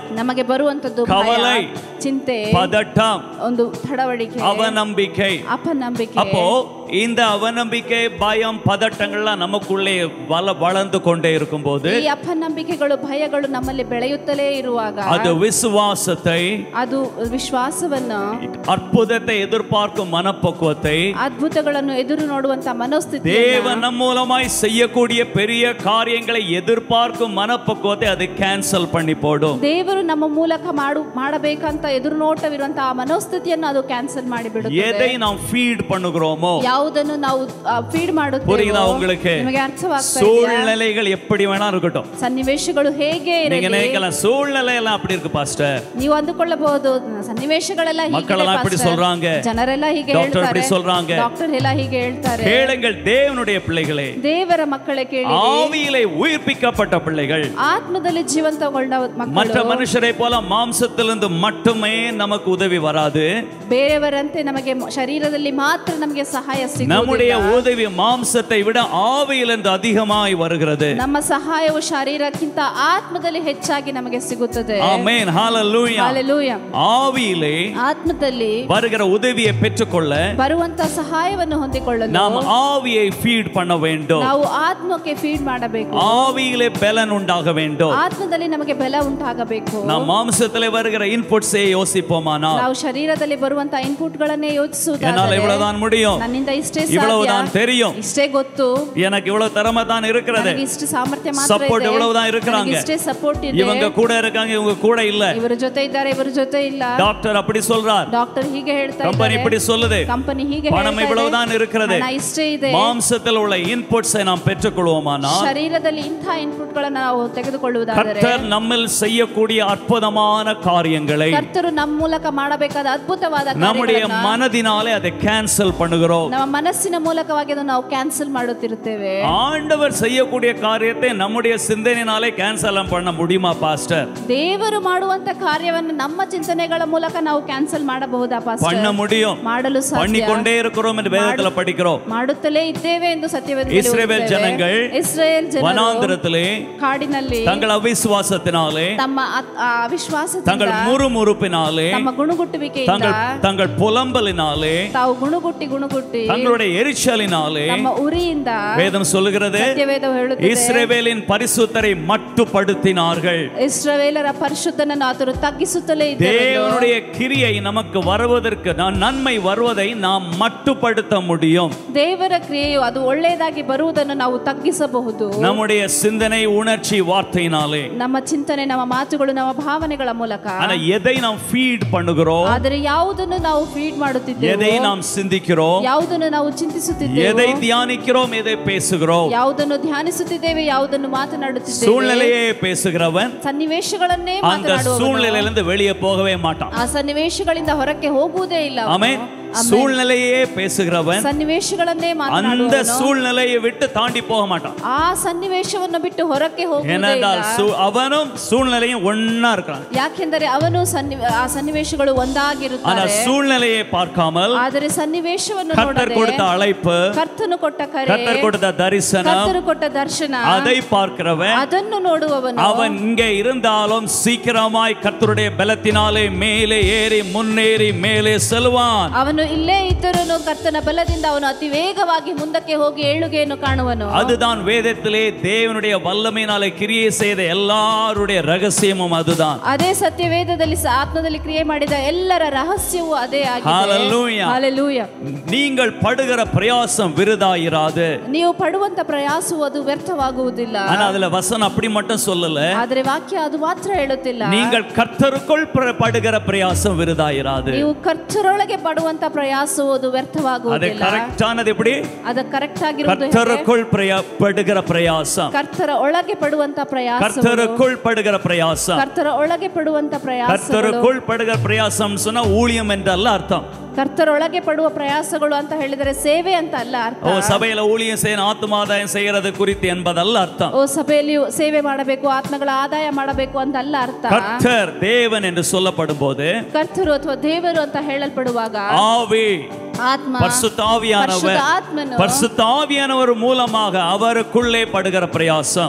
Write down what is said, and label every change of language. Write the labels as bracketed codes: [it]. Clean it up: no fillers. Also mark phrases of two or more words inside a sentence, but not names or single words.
[kn] ನಮಗೆ ಬರುವಂತದ್ದು [ta] கவலை, [kn] ಚಿಂತೆ, [ta] பதட்டம், [kn] ಒಂದು ತಡವಳಿಕೆ, [ta] அவநம்பிக்கை. [kn] ಅಪನಂಬಿಕೆ. [ta] அப்போ இந்த அவநம்பிக்கை, பயம், பதட்டங்கள்லாம் நமக்குள்ளே வளர்ந்து கொண்டே இருக்கும்போது, [kn] ಈ ಅಪನಂಬಿಕೆಗಳು, ಭಯಗಳು ನಮ್ಮಲ್ಲಿ ಬೆಳೆಯುತ್ತಲೇ ಇರುವಾಗ, [ta] அது விசுவாசத்தை, [kn] ಅದು ವಿಶ್ವಾಸವನ್ನು, [ta] அற்புதத்தை எதிர்பார்க்கும் மனப்பக்குவத்தை, [kn] ಅದ್ಭುತಗಳನ್ನು ಎದುರು ನೋಡುವಂತ ಮನೋಸ್ಥಿತಿ, [ta] தேவன் நம் மூலமாய் செய்யக்கூடிய பெரிய காரியங்களை எதிர்பார்க்கும் மனப்பக்குவத்தை அது கேன்சல் பண்ணி போடும். [kn] ದೇವರು ನಮ್ಮ ಮೂಲಕ ಮಾಡಬೇಕಂತ ಎದುರು ನೋಟವಿರುವಂತ ಆ ಮನೋಸ್ಥಿತಿಯನ್ನು ಅದು ಕ್ಯಾನ್ಸಲ್ ಮಾಡಿ ಬಿಡುತ್ತದೆ. [ta] எதை நாம் ஃபீட் பண்ணுகிறோமோ, [kn] ಯಾವುದನ್ನು ನಾವು ಫೀಡ್ ಮಾಡುತ್ತೇವೆ, [ta] புரியுதா உங்களுக்கு? [kn] ನಿಮಗೆ ಅರ್ಥವಾಗ್ತಾ ಇದೆಯಾ? [ta] சூழ்நிலைகள் எப்படி வேணா இருக்கட்டும், [kn] ಸನ್ನಿವೇಶಗಳು ಹೇಗೆ [ta] நீங்க [kn] ಇರಲಿ, [ta] நினைக்கலாம் சூழ்நிலை எல்லாம் அப்படி இருக்கு பாஸ்டர், [kn] ನೀವು ಅಂದುಕೊಳ್ಳಬಹುದು ಸನ್ನಿವೇಶಗಳೆಲ್ಲ ಹೀಗೆ, [ta] மக்களெல்லாம் இப்படி சொல்றாங்க, [kn] ಜನರೆಲ್ಲ ಹೀಗೆ [ta] டாக்டர் [kn] ಹೇಳ್ತಾರೆ, [ta] இப்படி சொல்றாங்க, [kn] ಡಾಕ್ಟರ್ ಎಲ್ಲ ಹೀಗೆ ಹೇಳ್ತಾರೆ. [ta] கேளுங்கள் தேவனுடைய பிள்ளைகளே, [kn] ದೇವರ ಮಕ್ಕಳೇ ಕೇಳಿ, [ta] ஆவியிலே உயிர்ப்பிக்கப்பட்ட பிள்ளைகள், [kn] ಆತ್ಮದಲ್ಲಿ ಜೀವಂತಗೊಂಡ [ta] மற்ற [kn] ಮಕ್ಕಳು, [ta] மனுஷரை போல மாம்சத்திலிருந்து மட்டுமே நமக்கு உதவி வராது. [kn] ಬೇರೆಯವರಂತೆ ನಮಗೆ ಶರೀರದಲ್ಲಿ ಮಾತ್ರ ನಮಗೆ ಸಹಾಯ [ta] நம்முடைய [kn] ಸಿಗುವುದಿಲ್ಲ. [ta] உதவி மாம்சத்தை விட ஆவியிலிருந்து அதிகமாய் வருகிறது. [kn] ನಮ್ಮ ಸಹಾಯವು ಶರೀರಕ್ಕಿಂತ ಆತ್ಮದಲ್ಲಿ ಹೆಚ್ಚಾಗಿ ನಮಗೆ ಸಿಗುತ್ತದೆ. [ta] ஆமென், ஹalleluya. [kn] ಹಲ್ಲೆಲೂಯಾ. [ta] ஆவியிலே [kn] ಆತ್ಮದಲ್ಲಿ [ta] வருகிற உதவியை பெற்றுக்கொள்ள [kn] ಬರುವಂತ ಸಹಾಯವನ್ನು ಹೊಂದಿಕೊಳ್ಳಲು [ta] நாம் ஆவியை ஃபீட் பண்ண வேண்டும். [kn] ನಾವು ಆತ್ಮಕ್ಕೆ ಫೀಡ್ ಮಾಡಬೇಕು. [ta] ஆவியிலே பலன் உண்டாக வேண்டும். [kn] ಆತ್ಮದಲ್ಲಿ ನಮಗೆ ಬಲ ಉಂಟಾಗಬೇಕು. [ta] நாம் மாம்சத்திலே வருகிற இன்புட்ஸை யோசிப்போமானால், [kn] ನಾವು ಶರೀರದಲ್ಲಿ ಬರುವಂತ ಇನ್ಪುಟ್ ಗಳನ್ನೇ [ta] என்னால [kn] ಯೋಚಿಸುವುದಾದರೆ, [ta] இவ்வளவுதான் முடியும், [kn] ನನ್ನಿಂದ ಇಷ್ಟೇ [ta] இவ்வளவுதான் [kn] ಸಾಧ್ಯ, [ta] தெரியும், [kn] ಇಷ್ಟೇ ಗೊತ್ತು, [ta] எனக்கு இவ்வளவு திறமை தான் இருக்கிறது, [kn] ನನಗೆ ಇಷ್ಟು ಸಾಮರ್ಥ್ಯ ಮಾತ್ರ [ta] சப்போர்ட் [kn] ಇದೆ, [ta] இவ்வளவுதான் இருக்கிறாங்க, [kn] ನನಗೆ ಇಷ್ಟೇ ಸಪೋರ್ಟ್ ಇದೆ, [ta] இவங்க கூட இருக்காங்க, இவங்க கூட இல்ல, [kn] ಇವರ ಜೊತೆ ಇದ್ದಾರೆ, ಇವರ ಜೊತೆ ಇಲ್ಲ, [ta] டாக்டர் அப்படி சொல்றார், [kn] ಡಾಕ್ಟರ್ ಹೀಗೆ ಹೇಳ್ತಾ [ta] கம்பெனி [kn] ಇದ್ದಾರೆ, [ta] இப்படி சொல்லுது, [kn] ಕಂಪನಿ ಹೀಗೆ [ta] பணம் [kn] ಹೇಳ್ತಾ [ta] இவ்வளவுதான் [kn] ಇದೆ, [ta] இருக்கிறது. [kn] ಹಣ ಇಷ್ಟೇ ಇದೆ. [ta] மாம்சத்தில் உள்ள இன்புட்ஸை நாம் பெற்றுக்கொள்வோமானால், [kn] ಶರೀರದಲ್ಲಿ ಇಂಥ ಇನ್ಪುಟ್ ಗಳನ್ನ ನಾವು ತೆಗೆದುಕೊಳ್ಳುವುದಾದರೆ, [ta] கர்த்தர் நம்மில் செய்யக்கூடிய அற்புதமான காரியங்களை [kn] ಕರ್ತರು ನಮ್ಮ ಮೂಲಕ ಮಾಡಬೇಕಾದ ಅದ್ಭುತವಾದ [ta] நம்முடைய [kn] ಕಾರ್ಯಗಳನ್ನು [ta] மனதினாலே அதை கேன்சல் பண்ணுகிறோம். [kn] ನಮ್ಮ ಮನಸ್ಸಿನ ಮೂಲಕವಾಗಿ ಅದನ್ನು ನಾವು ಕ್ಯಾನ್ಸಲ್ ಮಾಡುತ್ತಿರುತ್ತೇವೆ. [ta] ஆண்டவர் செய்யக்கூடிய காரியத்தை நம்முடைய சிந்தனையினாலே கேன்சல் பண்ண முடியுமா பாஸ்டர்? [kn] ದೇವರು ಮಾಡುವಂತ ಕಾರ್ಯವನ್ನು ನಮ್ಮ ಚಿಂತನೆಗಳ ಮೂಲಕ ನಾವು ಕ್ಯಾನ್ಸಲ್ ಮಾಡಬಹುದಾ ಪಾಸ್ಟರ್? [ta] பண்ண முடியும், [kn] ಮಾಡಲು ಸಾಧ್ಯ, [ta] பண்ணிக்கொண்டே இருக்கிறோம் என்று வேதத்துல படிக்கிறோம். [kn] ಮಾಡುತ್ತಲೇ ಇದ್ದೇವೆ ಎಂದು ಸತ್ಯವೇದದಲ್ಲಿ [ta] இஸ்ரவேல் [kn] ಓದುತ್ತೇವೆ. [ta] ஜனங்கள் [kn] ಇಸ್ರಾಯೇಲ್ ಜನರು [ta] வனாந்திரத்திலே [kn] ಕಾಡಿನಲ್ಲಿ [ta] தங்கள் அவிசுவாசத்தினாலே, [kn] ತಮ್ಮ ಅವಿಶ್ವಾಸದಿಂದ, [ta] தங்கள் முறுமுறுப்பினாலே, [kn] ತಮ್ಮ ಗುಣಗುಟ್ಟುವಿಕೆಯಿಂದ, [ta] தங்கள் புலம்பலினாலே, [kn] ತಾವು ಗುಣಗುಟ್ಟಿ [ta] தங்களுடைய எரிச்சலினாலே, [kn] ತಮ್ಮ ಉರಿಯಿಂದ, [ta] வேதம் சொல்லுகிறது, [kn] ಸತ್ಯವೇದ ಹೇಳುತ್ತದೆ, [ta] இஸ்ரவேலின் பரிசுத்தரை மட்டுப்படுத்தினார்கள். [kn] ಇಸ್ರಾಯೇಲರ ಪರಿಶುದ್ಧನನ್ನು ಆತನು ತಗ್ಗಿಸುತ್ತಲೇ ಇದ್ದರು. [ta] தேவனுடைய கிரியை நமக்கு வருவதற்கு, நன்மை வருவதை நாம் மட்டுப்படுத்த முடியும். [kn] ದೇವರ ಕ್ರಿಯೆಯು ಅದು ಒಳ್ಳೆಯದಾಗಿ ಬರುವುದನ್ನು ನಾವು ತಗ್ಗಿಸಬಹುದು. [ta] நம்முடைய சிந்தனை, உணர்ச்சி, வார்த்தையினாலே. [kn] ನಮ್ಮ ಚಿಂತನೆ, ನಮ್ಮ ಮಾತುಗಳು, ನಮ್ಮ ಭಾವನೆಗಳ ಮೂಲಕ. [ta] ஆனா எதை நாம் ஃபீட் பண்ணுகிறோம், [kn] ಆದರೆ ಯಾವುದನ್ನು ನಾವು ಫೀಡ್ ಮಾಡುತ್ತಿದ್ದೇವೆ, [ta] எதை நாம் சிந்திக்கிறோம், [kn] ಯಾವುದನ್ನು ನಾವು ಚಿಂತಿಸುತ್ತಿದ್ದೇವೆ, [ta] எதை தியானிக்கிறோம், எதை பேசுகிறோம், [kn] ಯಾವುದನ್ನು ಧ್ಯಾನಿಸುತ್ತಿದ್ದೇವೆ, ಯಾವುದನ್ನು ಮಾತನಾಡುತ್ತಿದ್ದೇವೆ. [ta] சூழ்நிலையே பேசுகிறவன் [kn] ಸನ್ನಿವೇಶಗಳನ್ನೇ [ta] அந்த [kn] ಮಾತನಾಡುವವನು [ta] சூழ்நிலையிலிருந்து வெளியே போகவே மாட்டான். [kn] ಆ ಸನ್ನಿವೇಶಗಳಿಂದ ಹೊರಕ್ಕೆ ಹೋಗುವುದೇ ಇಲ್ಲ. [ta] ஆமென். சூழ்நிலையே பேசுகிறவன் [kn] ಸನ್ನಿವೇಶಗಳನ್ನೇ [ta] அந்த [kn] ಮಾತನಾಡುವವನು [ta] சூழ்நிலையை விட்டு தாண்டி போக மாட்டான். [kn] ಆ ಸನ್ನಿವೇಶವನ್ನು ಬಿಟ್ಟು ಹೊರಕ್ಕೆ ಹೋಗುವುದೇ [ta] ஏனென்றால் [kn] ಇಲ್ಲ. [ta] அவனும் சூழ்நிலையும் ஒண்ணா இருக்கிறான். [kn] ಯಾಕೆಂದರೆ ಅವನು ಆ ಸನ್ನಿವೇಶಗಳು [ta] ஆனா [kn] ಒಂದಾಗಿರುತ್ತಾರೆ. [ta] சூழ்நிலையை பார்க்காமல் [kn] ಆದರೆ ಸನ್ನಿವೇಶವನ್ನು [ta] கர்த்தர் [kn] ನೋಡದೆ [ta] கொடுத்த அழைப்பு, [kn] ಕರ್ತನು ಕೊಟ್ಟ ಕರೆ, [ta] கர்த்தர் கொடுத்த தரிசனம், [kn] ಕರ್ತನು ಕೊಟ್ಟ ದರ್ಶನ, [ta] அதை பார்க்கிறவன் [kn] ಅದನ್ನು ನೋಡುವವನು [ta] அவன் இங்கே இருந்தாலும் சீக்கிரமாய் கர்த்தருடைய பலத்தினாலே மேலே ஏறி முன்னேறி மேலே செல்வான். [kn] ಅವನು ಇಲ್ಲೇ ಇದ್ದರೂನು ಕರ್ತನ ಬಲದಿಂದ ಅವನು ಅತಿ ವೇಗವಾಗಿ ಮುಂದಕ್ಕೆ ಹೋಗಿ ಏಳುಗೆಯನ್ನು ಕಾಣುವನು. [ta] அதுதான் வேதத்திலே தேவனுடைய வல்லமையினாலே கிரியை செய்த எல்லாருடைய ரகசியமும் அதுதான். [kn] ಅದೇ ಸತ್ಯ ವೇದದಲ್ಲಿ ಆತ್ಮದಲ್ಲಿ ಕ್ರಿಯೆ ಮಾಡಿದ ಎಲ್ಲರ ರಹಸ್ಯವೂ ಅದೇ ಆಗಿದೆ. [ta] ஹalleluya. [kn] ಹಲ್ಲೆಲೂಯಾ. [ta] நீங்கள் படுகிற பிரயாசம் விருதாயிராது. [kn] ನೀವು ಪಡುವಂತ ಪ್ರಯಾಸವು ಅದು ವ್ಯರ್ಥವಾಗುವುದಿಲ್ಲ. [ta] ஆனா அதுல வசனம் அப்படி மட்டும் சொல்லல. [kn] ಆದರೆ ವಾಕ್ಯ ಅದು ಮಾತ್ರ ಹೇಳುತ್ತಿಲ್ಲ. [ta] நீங்கள் கர்த்தருக்குள் படுகிற பிரயாசம் விருதாயிராது. [kn] ನೀವು ಕರ್ತರೊಳಗೆ ಪಡುವಂತ ಪ್ರಯಾಸವು ಅದು [ta] அது [kn] ವ್ಯರ್ಥವಾಗುವುದಿಲ್ಲ. [ta] கரெக்டானது எப்படி? [kn] ಅದು ಕರೆಕ್ಟ್ ಆಗಿರುವುದು [ta] கர்த்தருக்குள் படுகிற பிரயாசம், [kn] ಕರ್ತರ ಒಳಗೆ ಪಡುವಂತ ಪ್ರಯಾಸ, [ta] கர்த்தருக்குள் படுகிற பிரயாசம், [kn] ಕರ್ತರ ಒಳಗೆ ಪಡುವಂತ ಪ್ರಯಾಸ, [ta] கர்த்தருக்குள் படுகிற பிரயாசம் சொன்னா ஊழியம் என்றல்ல அர்த்தம். [kn] ಕರ್ತರೊಳಗೆ ಪಡುವ ಪ್ರಯಾಸಗಳು ಅಂತ ಹೇಳಿದರೆ ಸೇವೆ ಅಂತ ಅಲ್ಲ ಅರ್ಥ. [ta] ஓ சபையில ஊழியம் செய்ய ஆத்மாதாயம் செய்யறது குறித்து என்பதல்ல அர்த்தம். [kn] ಓ ಸಭೆಯಲ್ಲಿ ಸೇವೆ ಮಾಡಬೇಕು, ಆತ್ಮಗಳ ಆದಾಯ ಮಾಡಬೇಕು ಅಂತ ಅಲ್ಲ ಅರ್ಥ. [ta] கர்த்தர் தேவன் என்று சொல்லப்படும் போது, [kn] ಕರ್ತರು ಅಥವಾ ದೇವರು ಅಂತ ಹೇಳಲ್ಪಡುವಾಗ [ta] ஆவி, [kn] ಆತ್ಮ, [ta] பரிசுத்த ஆவியானவர், பரிசுத்த ஆவியானவர் மூலமாக அவருக்குள்ளே படுகிற பிரயாசம்,